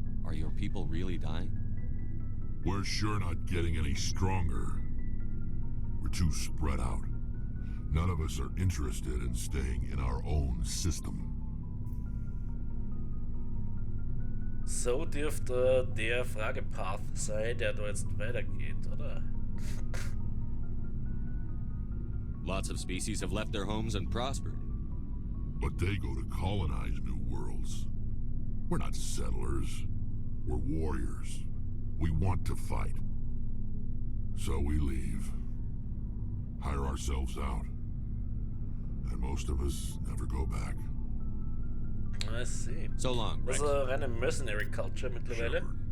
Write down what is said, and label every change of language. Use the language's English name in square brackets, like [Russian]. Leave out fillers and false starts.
[English] Are your people really dying? We're sure not getting any stronger. We're too spread out. None of us are interested in staying in our own system. [German] So dürfte der Fragepath sein, der da jetzt weitergeht, oder? [English] Lots of species have left their homes and prospered. But they go to colonize new worlds. We're not settlers. We're warriors. We want to fight. So we leave. Hire ourselves out. And most of us never go back. I see. So long, [German] Das ist eine reine [English] Mercenary Culture [German] mittlerweile.